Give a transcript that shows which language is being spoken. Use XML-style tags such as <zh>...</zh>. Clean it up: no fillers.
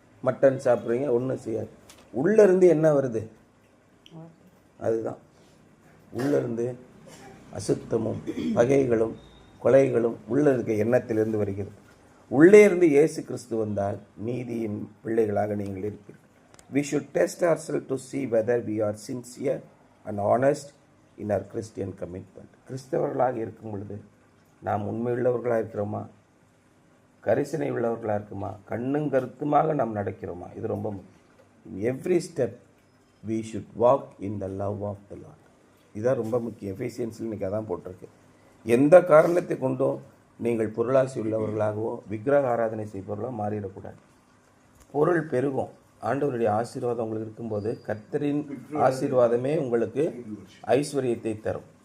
<ta>Mutton சாப்பிட்றீங்க, ஒன்றும் செய்யாது. உள்ளேருந்து என்ன வருது? அதுதான் உள்ளேருந்து அசுத்தமும் பகைகளும் கொலைகளும் உள்ளே இருக்க எண்ணத்திலிருந்து வருகிறது. உள்ளே இருந்து இயேசு கிறிஸ்து வந்தால் நீதியின் பிள்ளைகளாக நீங்கள் இருப்பீர்கள்.</ta> <en>We should test ourselves to see whether we are sincere and honest in our Christian commitment.</en> <ta>கிறிஸ்தவர்களாக இருக்கும் பொழுது நாம் உண்மையுள்ளவர்களாக இருக்கிறோமா, கரிசனை உள்ளவர்களாக இருக்குமா, கண்ணும் கருத்துமாக நாம் நடக்கிறோமா? இது ரொம்ப முக்கியம்.</ta> <en>In every step we should walk in the love of the Lord.</en> <ta>இதுதான் ரொம்ப முக்கியம். எஃபேசியன்ஸில் இன்றைக்கி அதான் போட்டிருக்கு. எந்த காரணத்தை கொண்டும் நீங்கள் பொருளாசி உள்ளவர்களாகவோ விக்கிரக ஆராதனை செய்பவர்களோ மாறிடக்கூடாது. பொருள் பெருகும், ஆண்டவருடைய ஆசீர்வாதம் உங்களுக்கு இருக்கும்போது கர்த்தரின் ஆசீர்வாதமே உங்களுக்கு ஐஸ்வர்யத்தை தரும்.</ta>